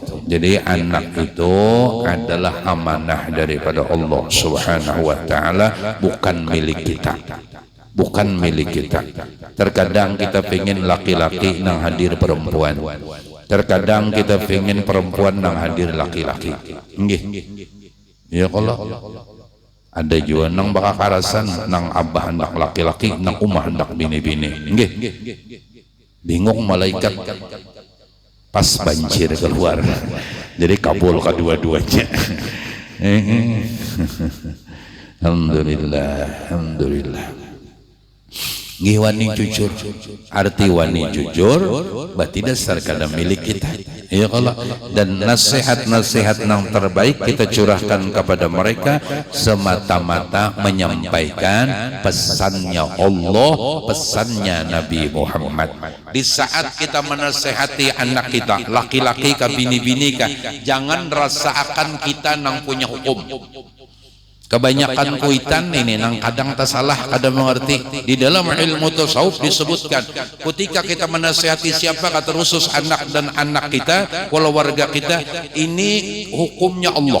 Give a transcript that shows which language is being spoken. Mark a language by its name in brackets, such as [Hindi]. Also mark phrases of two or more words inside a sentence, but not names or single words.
[Indonesian] Jadi anak itu adalah amanah daripada Allah [Arabic] subhanahu wa ta'ala, [Indonesian] bukan milik kita. Bukan milik kita. Terkadang kita pengen laki-laki nang hadir perempuan. Terkadang kita pengen perempuan nang hadir laki-laki. Nggih. Ya Allah. [Banjar] Ada juga nang baka karasan nang abah hendak laki-laki, nang umah hendak bini-bini. [Indonesian] Nggih. Bingung malaikat pas banjir keluar. Jadi kabul kedua-duanya. Alhamdulillah, alhamdulillah. [Banjar] Nggih wani jujur, arti wani jujur berarti dasar kada milik kita. [Indonesian] Ya Allah, dan nasihat-nasihat yang terbaik kita curahkan kepada mereka semata-mata menyampaikan pesannya Allah, pesannya Nabi Muhammad. Di saat kita menasihati anak kita, laki-laki ka bini-bini ka, jangan rasa akan kita nang punya hukum. [Banjar] Kebanyakan kuitan ini nang kadang tak salah, kadang mengerti. [Indonesian] Di dalam ilmu tasawuf disebutkan, ketika kita menasihati siapa kata khusus anak dan anak kita, keluarga kita, ini hukumnya Allah.